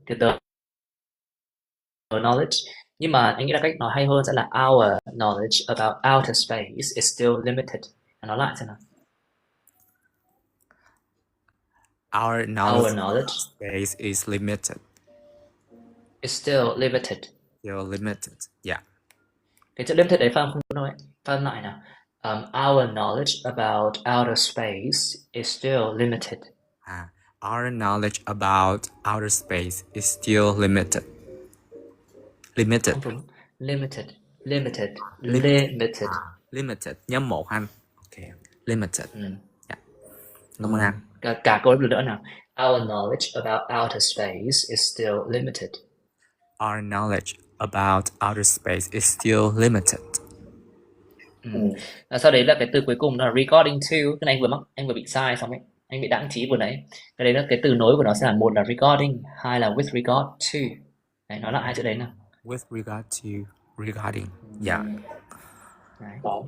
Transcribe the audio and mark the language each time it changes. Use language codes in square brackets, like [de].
[vi] Thì the knowledge. Nhưng mà anh nghĩ là cách nói hay hơn sẽ là [en] our knowledge about outer space is still limited. [vi] Nói lại xem nào. [en] our Our knowledge knowledge space is limited. is still limited. Still limited. Dạ. [vi] Cái chữ limited đấy phát âm không đâu ấy. Phát âm lại nào. [en] Our knowledge about outer space is still limited. Our knowledge about outer space is still limited. Limited. [vi] Không đúng. [en] Limited. Limited. Limited. Limited. [vi] Limited. Nhớ một anh. Ok. Limited. Dạ. Cảm ơn anh. Cả câu nữa nào. [en] Our knowledge about outer space is still limited. Our knowledge about outer space is still limited. [vi] Sau đấy là cái từ cuối cùng là regarding to. Cái này anh vừa bị sai xong ấy. Anh bị đãng trí vừa nãy. Cái đấy là cái từ nối của nó sẽ là một là regarding, hai là with regard to. Đấy, nói lại hai chữ đấy nào. [en] With regard to, regarding. Dạ. [vi] Đấy.